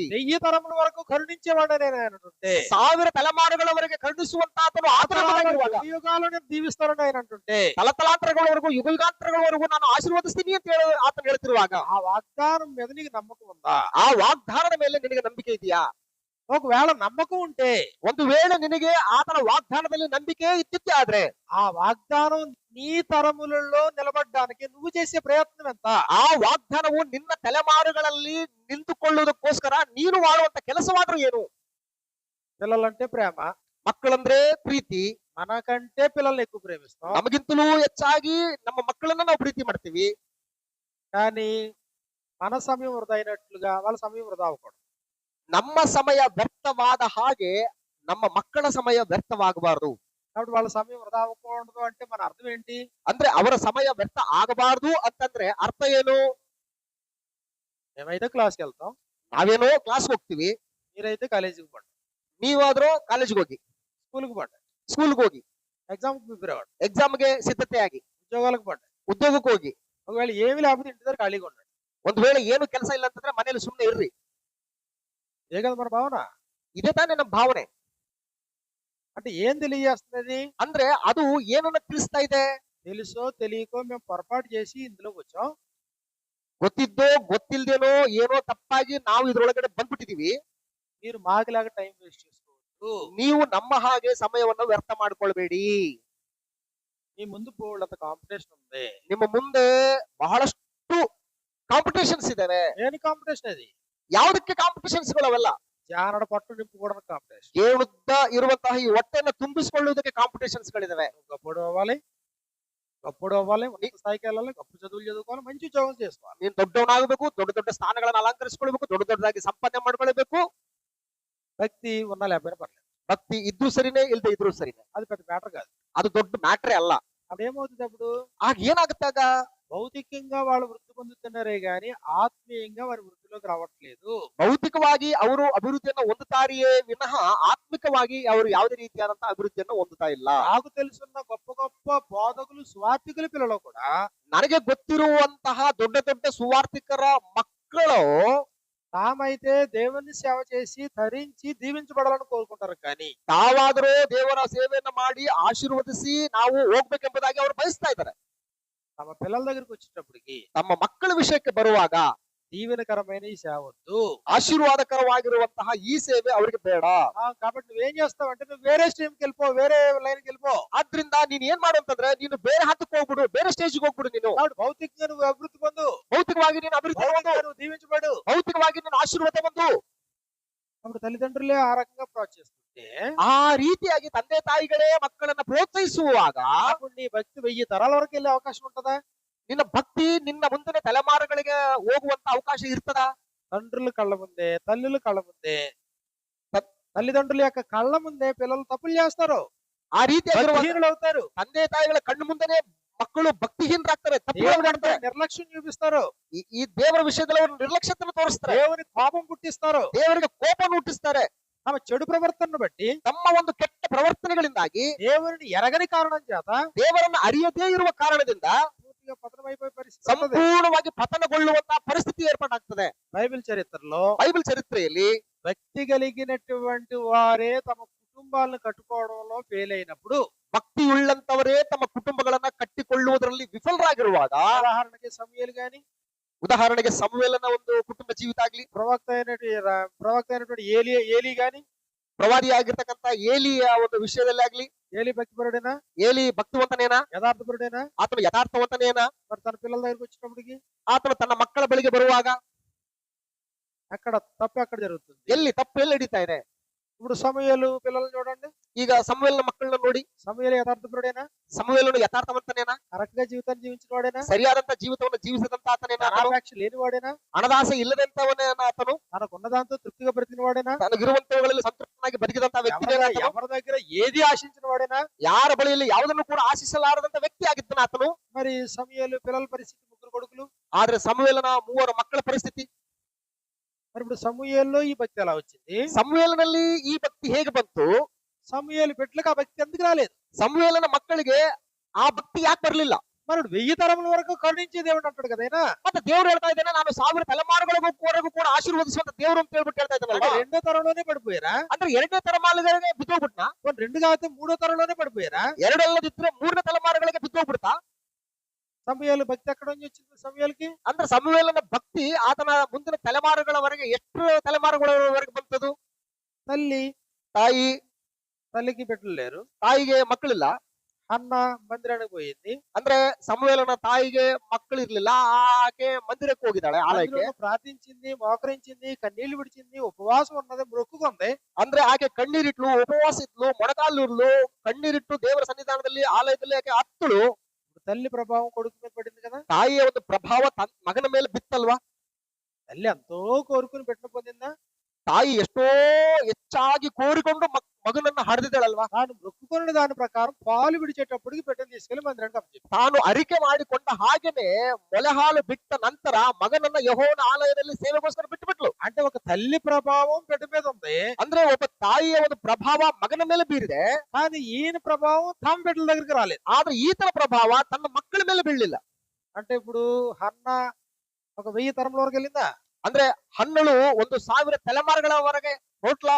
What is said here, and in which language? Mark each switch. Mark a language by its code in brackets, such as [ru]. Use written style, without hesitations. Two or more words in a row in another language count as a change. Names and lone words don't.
[te] 1000 తరముల వరకు కరుణించేవాడే నేను అంటుంటే, [kn] 1000 ತಲೆಮಾರುಗಳವರೆಗೆ ಕರುಣಿಸುವಂತ ಆತನು ಆತನವಾಗಿರುವಾಗ, [te] యుగాలను దీవిస్తారని ఆయన అంటుంటే, [kn] ತಲತಲಾಂತರಗಳವರೆಗೂ ಯುಗಯುಗಾಂತರಗಳವರೆಗೂ ನಾನು ಆಶೀರ್ವದಿಸ್ತೀನಿ ಅಂತ ಹೇಳಿ ಆತನು ಹೇಳ್ತಿರುವಾಗ, [te] ఆ వాగ్దానం మీద నీకు నమ్మకం ఉందా? [kn] ಆ ವಾಗ್ದಾನದ ಮೇಲೆ ನಿನಗೆ ನಂಬಿಕೆ ಇದೆಯಾ? [te] ఒకవేళ నమ్మకం ఉంటే, [kn] ಒಂದು ವೇಳೆ ನಿನಗೆ ಆತನ ವಾಗ್ದಾನದಲ್ಲಿ ನಂಬಿಕೆ ಇದ್ದಿದ್ದೆ ಆದ್ರೆ, [te] ఆ వాగ్దానం నీ తరములలో నిలబడడానికి నువ్వు చేసే ప్రయత్నం ఎంత? [kn] ಆ ವಾಗ್ದಾನವು ನಿನ್ನ ತಲೆಮಾರುಗಳಲ್ಲಿ ನಿಂತುಕೊಳ್ಳುವುದಕ್ಕೋಸ್ಕರ ನೀನು ಮಾಡುವಂತ ಕೆಲಸವಾದ್ರೂ ಏನು? [te] పిల్లలంటే ప్రేమ, [kn] ಮಕ್ಕಳಂದ್ರೆ ಪ್ರೀತಿ. [te] మనకంటే పిల్లల్ని ఎక్కువ ప్రేమిస్తాం. [kn] ನಮಗಿಂತಲೂ ಹೆಚ್ಚಾಗಿ ನಮ್ಮ ಮಕ್ಕಳನ್ನ ನಾವು ಪ್ರೀತಿ ಮಾಡ್ತೀವಿ. [te] కానీ మన సమయం వృధా అయినట్లుగా వాళ్ళ సమయం వృధా అవ్వకూడదు. [kn] ನಮ್ಮ ಸಮಯ ವ್ಯರ್ಥವಾದ ಹಾಗೆ ನಮ್ಮ ಮಕ್ಕಳ ಸಮಯ ವ್ಯರ್ಥವಾಗಬಾರದು. [te] కాబట్టి వాళ్ళ సమయం వృధా అవ్వకూడదు అంటే మన అర్థం ఏంటి? [kn] ಅಂದ್ರೆ ಅವರ ಸಮಯ ವ್ಯರ್ಥ ಆಗಬಾರದು ಅಂತಂದ್ರೆ ಅರ್ಥ ಏನು? [te] మేమైతే క్లాస్కి వెళ్తాం, [kn] ನಾವೇನೋ ಕ್ಲಾಸ್ ಹೋಗ್ತೀವಿ, [te] మీరైతే కాలేజీకి పోండి, [kn] ನೀವಾದ್ರೂ ಕಾಲೇಜ್ಗೆ ಹೋಗಿ, [te] స్కూల్కి పోండి, [kn] ಸ್ಕೂಲ್ಗೆ ಹೋಗಿ, [en] exam-ki prepare [te] అవ్వండి, [kn] ಎಕ್ಸಾಮ್ಗೆ ಸಿದ್ಧತೆ ಆಗಿ, [te] ఉద్యోగాలకు పోండి. [kn] ಉದ್ಯೋಗಕ್ಕೆ ಹೋಗಿ. [te] ఒకవేళ ఏమి లేకపోతే ఇంటి దగ్గర ఖాళీగా ఉండండి. [kn] ಒಂದು ವೇಳೆ ಏನು ಕೆಲಸ ಇಲ್ಲ ಅಂತಂದ್ರೆ ಮನೇಲಿ ಸುಮ್ಮನೆ ಇರ್ರಿ. [te] ఏ కదా మన భావన? [kn] ಇದೇ ತಾನೇ ನಮ್ಮ ಭಾವನೆ. [te] అంటే ఏం తెలియజేస్తున్నది? [kn] ಅಂದ್ರೆ ಅದು ಏನನ್ನ ತಿಳಿಸ್ತಾ ಇದೆ? [te] తెలుసో తెలియకో మేము పొరపాటు చేసి ఇందులోకి వచ్చాం. [kn] ಗೊತ್ತಿದ್ದೋ ಗೊತ್ತಿಲ್ದೇನೋ ಏನೋ ತಪ್ಪಾಗಿ ನಾವು ಇದ್ರೊಳಗಡೆ ಬಂದ್ಬಿಟ್ಟಿದೀವಿ. [te] మీరు మాకులాగా [en] time waste [te] చేసుకోవద్దు. [kn] ನೀವು ನಮ್ಮ ಹಾಗೆ ಸಮಯವನ್ನು ವ್ಯರ್ಥ ಮಾಡ್ಕೊಳ್ಬೇಡಿ. [te] మీ ముందు బోల్డంత కాంపిటీషన్ ఉంది. [kn] ನಿಮ್ಮ ಮುಂದೆ ಬಹಳಷ್ಟು ಕಾಂಪಿಟೇಷನ್ಸ್ ಇದಾವೆ. [te] ఏని కాంపిటీషన్ అది? [kn] ಯಾವುದಕ್ಕೆ ಕಾಂಪಿಟೇಷನ್ಸ್ ಗಳವೆಲ್ಲ? [te] జానడ పట్టు నింపుకోవడానికి కాంపిటీషన్. [kn] ಏಳುದ್ದ ಇರುವಂತಹ ಈ ಹೊಟ್ಟೆಯನ್ನು ತುಂಬಿಸಿಕೊಳ್ಳುವುದಕ್ಕೆ ಕಾಂಪಿಟೇಷನ್ಸ್ ಗಳಿದಾವೆ. [te] గొప్పడు అవ్వాలి, ఉన్నత స్థాయికి వెళ్ళాలి, గొప్ప చదువులు చదువుకోవాలి, మంచి ఉద్యోగం చేసుకోవాలి. [kn] ನೀನ್ ದೊಡ್ಡವನಾಗಬೇಕು, ದೊಡ್ಡ ದೊಡ್ಡ ಸ್ಥಾನಗಳನ್ನು ಅಲಂಕರಿಸಿಕೊಳ್ಬೇಕು, ದೊಡ್ಡದಾಗಿ ಸಂಪಾದನೆ ಮಾಡ್ಕೊಳ್ಬೇಕು. [te] భక్తి ఉన్నా లేకపోయినా పర్లేదు, [kn] ಭಕ್ತಿ ಇದ್ದು ಸರಿನೇ, ಇಲ್ದೆ ಇದ್ರು ಸರಿನೇ, [te] అది పెద్ద మ్యాటర్ కాదు. [kn] ಅದು ದೊಡ್ಡ ಮ್ಯಾಟ್ರೇ ಅಲ್ಲ. [te] అదేమవుతుంది అప్పుడు? [kn] ಆಗ ಏನಾಗುತ್ತಾಗ? [te] భౌతికంగా వాళ్ళు వృద్ధి పొందుతున్నారే గాని ఆత్మీయంగా వారి వృద్ధిలోకి రావట్లేదు. [kn] ಭೌತಿಕವಾಗಿ ಅವರು ಅಭಿವೃದ್ಧಿಯನ್ನು ಹೊಂದುತ್ತಾರೆಯೇ ವಿನಃ ಆತ್ಮಿಕವಾಗಿ ಅವರು ಯಾವುದೇ ರೀತಿಯಾದಂತಹ ಅಭಿವೃದ್ಧಿಯನ್ನು ಹೊಂದುತ್ತಾ ಇಲ್ಲ. [te] నాకు తెలుసున్న గొప్ప గొప్ప బోధకులు సువార్థికుల పిల్లలు కూడా [kn] ನನಗೆ ಗೊತ್ತಿರುವಂತಹ ದೊಡ್ಡ ದೊಡ್ಡ ಸುವಾರ್ಥಿಕರ ಮಕ್ಕಳು [te] తామైతే దేవుని సేవ చేసి ధరించి దీవించబడాలని కోరుకుంటారు. కానీ [kn] ತಾವಾದರೂ ದೇವರ ಸೇವೆಯನ್ನು ಮಾಡಿ ಆಶೀರ್ವದಿಸಿ ನಾವು ಹೋಗ್ಬೇಕೆಂಬುದಾಗಿ ಅವರು ಬಯಸ್ತಾ ಇದ್ದಾರೆ. [te] తమ పిల్లల దగ్గరికి వచ్చేటప్పటికి [kn] ತಮ್ಮ ಮಕ್ಕಳ ವಿಷಯಕ್ಕೆ ಬರುವಾಗ [te] దీవెనకరమైన ఈ సేవ వద్దు, [kn] ಆಶೀರ್ವಾದಕರವಾಗಿರುವಂತಹ ಈ ಸೇವೆ ಅವರಿಗೆ ಬೇಡ. [te] కాబట్టి నువ్వేం చేస్తావంటే నువ్వు వేరే స్ట్రీమ్కి వెళ్ళిపో, వేరే లైన్కి వెళ్ళిపో. [kn] ಆದ್ರಿಂದ ನೀನ್ ಏನ್ ಮಾಡು ಅಂತಂದ್ರೆ ನೀನು ಬೇರೆ ಹಂತಕ್ಕೆ ಹೋಗ್ಬಿಡು, ಬೇರೆ ಸ್ಟೇಜ್ಗೆ ಹೋಗ್ಬಿಡು. ನೀನು [te] కాబట్టి భౌతికంగా నువ్వు అభివృద్ధి పొందు, [kn] ಭೌತಿಕವಾಗಿ ನೀನು ಅಭಿವೃದ್ಧಿ ಹೊಂದು, [te] భౌతికంగా నువ్వు దీవించబడు. [kn] ಭೌತಿಕವಾಗಿ ನೀನು ಆಶೀರ್ವಾದ ಬಂದು. [te] అప్పుడు తల్లిదండ్రులే ఆ రకంగా ప్రోత్సహిస్తుంటే, [kn] ಆ ರೀತಿಯಾಗಿ ತಂದೆ ತಾಯಿಗಳೇ ಮಕ್ಕಳನ್ನ ಪ್ರೋತ್ಸಾಹಿಸುವಾಗ [te] అప్పుడు నీ భక్తి 1000 తరాల వరకు వెళ్ళే అవకాశం ఉంటదా? [kn] ನಿನ್ನ ಭಕ್ತಿ ನಿನ್ನ ಮುಂದಿನ ತಲೆಮಾರುಗಳಿಗೆ ಹೋಗುವಂತ ಅವಕಾಶ ಇರ್ತದ? [te] తండ్రుల కళ్ళ ముందే, తల్లుల కళ్ళ ముందే, తల్లిదండ్రుల యొక్క కళ్ళ ముందే పిల్లలు తప్పులు చేస్తారు, [kn] ಆ ರೀತಿಯಾಗಿರುವ [te] బలహీనులు అవుతారు, [kn] ತಂದೆ ತಾಯಿಗಳ ಕಣ್ಣು ಮುಂದೆನೆ ಮಕ್ಕಳು ಭಕ್ತಿಹೀನರಾಗ್ತಾರೆ, ತಪ್ಪು [te] దేవుని [kn] ಮಾಡ್ತಾರೆ. [te] అంటే నిర్లక్ష్యం చూపిస్తారు, [kn] ಈ ದೇವರ ವಿಷಯದಲ್ಲಿ ಅವರು ನಿರ್ಲಕ್ಷ್ಯತೆಯನ್ನು ತೋರಿಸ್ತಾರೆ, [te] దేవుని కోపం పుట్టిస్తారు, [kn] ದೇವರಿಗೆ ಕೋಪವನ್ನು ಹುಟ್ಟಿಸ್ತಾರೆ. [te] తమ చెడు ప్రవర్తనను బట్టి, [kn] ತಮ್ಮ ಒಂದು ಕೆಟ್ಟ ಪ್ರವರ್ತನೆಗಳಿಂದಾಗಿ [te] దేవుని ఎరగని కారణం చేత [kn] ದೇವರನ್ನು ಅರಿಯದೇ ಇರುವ ಕಾರಣದಿಂದ [te] పూర్తిగా పతనమైపోయే పరిస్థితి ఉంటుంది. [kn] ಸಂಪೂರ್ಣವಾಗಿ ಪತನಗೊಳ್ಳುವಂತಹ ಪರಿಸ್ಥಿತಿ ಏರ್ಪಾಟಾಗ್ತದೆ. [te] బైబిల్ చరిత్రలో [kn] ಬೈಬಲ್ ಚರಿತ್ರೆಯಲ್ಲಿ [te] భక్తి కలిగినటువంటి వారే తమ కుటుంబ కుటుంబాలను కట్టుకోవడంలో ఫెయిల్ అయినప్పుడు, [kn] ಭಕ್ತಿಯುಳ್ಳಂತವರೇ ತಮ್ಮ ಕುಟುಂಬಗಳನ್ನ ಕಟ್ಟಿಕೊಳ್ಳುವುದರಲ್ಲಿ ವಿಫಲರಾಗಿರುವಾಗ, [te] ఉదాహరణకి సమూయేలు గాని, [kn] ಉದಾಹರಣೆಗೆ ಸಮುವೇಲನ ಒಂದು ಕುಟುಂಬ ಜೀವಿತ ಆಗ್ಲಿ, [te] ప్రవక్త అయినటువంటి ఏలీ గాని, [kn] ಪ್ರವಾದಿ ಆಗಿರ್ತಕ್ಕಂಥ ಏಲಿಯ ಒಂದು ವಿಷಯದಲ್ಲಿ ಆಗ್ಲಿ, [te] ఏలీ భక్తిపరుడేనా, [kn] ಏಲಿ ಭಕ್ತಿವಂತನೇನಾ, [te] యథార్థపరుడేనా? [kn] ಆತನು ಯಥಾರ್ಥವಂತನೇನಾ? [te] మరి తన పిల్లల దగ్గరికి వచ్చినప్పటికి [kn] ಆತನು ತನ್ನ ಮಕ್ಕಳ ಬಳಿಗೆ ಬರುವಾಗ [te] అక్కడ తప్పు ఎక్కడ జరుగుతుంది? [kn] ಎಲ್ಲಿ ತಪ್ಪು ಎಲ್ಲಿ ನಡೀತಾ ಇದೆ? [te] ఇప్పుడు సమూయేలు పిల్లల్ని చూడండి. [kn] ಈಗ ಸಮುವೇಲನ ಮಕ್ಕಳನ್ನ ನೋಡಿ, [te] సమూయేలు యథార్థపరుడేనా? [kn] ಸಮುವೇಲನು యథಾರ್ಥವಂತನೇನಾ? [te] కరెక్ట్ గా జీవితాన్ని జీవించిన వాడేనా? [kn] ಸರಿಯಾದಂತ ಜೀವಿತವನ್ನು ಜೀವಿಸಿದಂತ ಆತನೇನಾ? [te] ధనాపేక్ష లేని వాడేనా? [kn] ಹಣದಾಸೆ ಇಲ್ಲದಂತವನೇನಾ ಆತನು? [te] తనకున్న దాంతో తృప్తిగా బ్రతికిన వాడేనా? [kn] ತನಗಿರುವಂತವುಗಳಲ್ಲಿ ಸಂತೃಪ್ತನಾಗಿ ಬದುಕಿದಂತ ವ್ಯಕ್ತಿನೇನಾ ಆತನು? [te] ఎవరి దగ్గర ఏది ఆశించిన వాడేనా? [kn] ಯಾರ ಬಳಿಯಲ್ಲಿ ಯಾವುದನ್ನು ಕೂಡ ಆಶಿಸಲಾರದಂತ ವ್ಯಕ್ತಿ ಆಗಿದ್ದನ ಆತನು. [te] మరి సమూయేలు పిల్లల పరిస్థితి, ముగ్గురు కొడుకులు. [kn] ಆದ್ರೆ ಸಮುವೇಲನ 3 ಮಕ್ಕಳ ಪರಿಸ್ಥಿತಿ, [te] మరి ఇప్పుడు సమూయేల్లో ఈ భక్తి ఎలా వచ్చింది? [kn] ಸಮುವೇಲನಲ್ಲಿ ಈ ಭಕ್ತಿ ಹೇಗೆ ಬಂತು? [te] సమూయేలు బిడ్డలకు ఆ భక్తి ఎందుకు రాలేదు? [kn] ಸಮುವೇಲನ ಮಕ್ಕಳಿಗೆ ಆ ಭಕ್ತಿ ಯಾಕೆ ಬರ್ಲಿಲ್ಲ? [te] మరి 1000 తరముల వరకు కరుణించే దేవుడు అంటాడు కదైనా. [kn] ಮತ್ತೆ ದೇವ್ರು ಹೇಳ್ತಾ ಇದ್ದಾನೆ, ನಾನು 1000 ತಲೆಮಾರುಗಳಿಗೂ ಕೂಡ ಆಶೀರ್ವದಿಸುವಂತ ದೇವ್ರು ಅಂತ ಹೇಳ್ಬಿಟ್ಟು ಹೇಳ್ತಾ [te] అంటే [kn] ಇದ್ದಾನಲ್ವಾ? [te] రెండో తరంలోనే పడిపోయారా? [kn] ಅಂದ್ರೆ 2ನೇ ತಲೆಮಾರುಗಳಿಗೆ ಬಿದ್ದೋಗ್ಬಿಟ್ನ? [te] రెండు కాకపోతే మూడో తరంలోనే పడిపోయారా? [kn] 2 ಅಲ್ಲದಿದ್ರೆ 3ನೇ ತಲೆಮಾರುಗಳಿಗೆ ಬಿದ್ದೋಗ್ಬಿಡ್ತಾ? [te] సమూయేలు భక్తి ఎక్కడ నుంచి వచ్చింది సమూయేలుకి? [kn] ಅಂದ್ರೆ ಸಮುವೇಲನ ಭಕ್ತಿ ಆತನ ಮುಂದಿನ ತಲೆಮಾರುಗಳವರೆಗೆ ಎಷ್ಟು ತಲೆಮಾರುಗಳವರೆಗೆ ಬಂತದು? [te] తల్లికి బిడ్డలు లేరు. [kn] ತಾಯಿಗೆ ಮಕ್ಕಳಿಲ್ಲ. [te] అన్న మందిరానికి పోయింది. [kn] ಅಂದ್ರೆ ಸಮುವೇಲನ ತಾಯಿಗೆ ಮಕ್ಕಳಿರ್ಲಿಲ್ಲ, ಆಕೆ ಮಂದಿರಕ್ಕೆ ಹೋಗಿದ್ದಾಳೆ, ಆಲಯಕ್ಕೆ. [te] మందిరంలో ప్రార్థించింది, మోకరించింది, కన్నీళ్లు విడిచింది, ఉపవాసం ఉన్నది, మొక్కుకుంది. [kn] ಅಂದ್ರೆ ಆಕೆ ಕಣ್ಣೀರಿಟ್ಲು, ಉಪವಾಸ ಇದ್ಲು, ಮೊಣಕಾಲಿರ್ಲು, ಕಣ್ಣೀರಿಟ್ಟು ದೇವರ ಸನ್ನಿಧಾನದಲ್ಲಿ ಆಲಯದಲ್ಲಿ ಆಕೆ ಹತ್ತಳು. [te] తల్లి ప్రభావం కొడుకు మీద పడింది కదా. [kn] ತಾಯಿಯ ಒಂದು ಪ್ರಭಾವ ಮಗನ ಮೇಲೆ ಬಿತ್ತಲ್ವಾ? [te] తల్లి ఎంతో కోరుకుని బిడ్డను పొందిందా? [kn] ತಾಯಿ ಎಷ್ಟೋ ಹೆಚ್ಚಾಗಿ ಕೋರಿಕೊಂಡು ಮಗನನ್ನ ಹಡೆದಿದ್ದಾಳಲ್ವಾ? [te] తాను మొక్కుకున్న దాని ప్రకారం పాలు విడిచేటప్పటికి బిడ్డను తీసుకెళ్లి మందిరానికి అప్పచెప్పింది. [kn] ತಾನು ಅರಿಕೆ ಮಾಡಿಕೊಂಡ ಹಾಗೇನೆ ಮೊಲೆ ಹಾಲು ಬಿಟ್ಟ ನಂತರ ಮಗನನ್ನ ಯೆಹೋವನ ಆಲಯದಲ್ಲಿ ಸೇವೆಗೋಸ್ಕರ ಬಿಟ್ಟುಬಿಟ್ಲು. [te] అంటే ఒక తల్లి ప్రభావం బిడ్డ మీద ఉంది. [kn] ಅಂದ್ರೆ ಒಬ್ಬ ತಾಯಿಯ ಒಂದು ಪ್ರಭಾವ ಮಗನ ಮೇಲೆ ಬೀರಿದೆ, [te] కానీ ఈయన ప్రభావం తమ బిడ్డల దగ్గరికి రాలేదు. [kn] ಆದ್ರೆ ಈತನ ಪ್ರಭಾವ ತನ್ನ ಮಕ್ಕಳ ಮೇಲೆ ಬೀಳಲಿಲ್ಲ. [te] అంటే ఇప్పుడు హన్న ఒక 1000 తరముల వరకు వెళ్ళిందా? [kn] ಅಂದ್ರೆ ಹನ್ನಳು 1000 ತಲೆಮಾರುಗಳವರೆಗೆ ಹೋಟ್ಲಾ?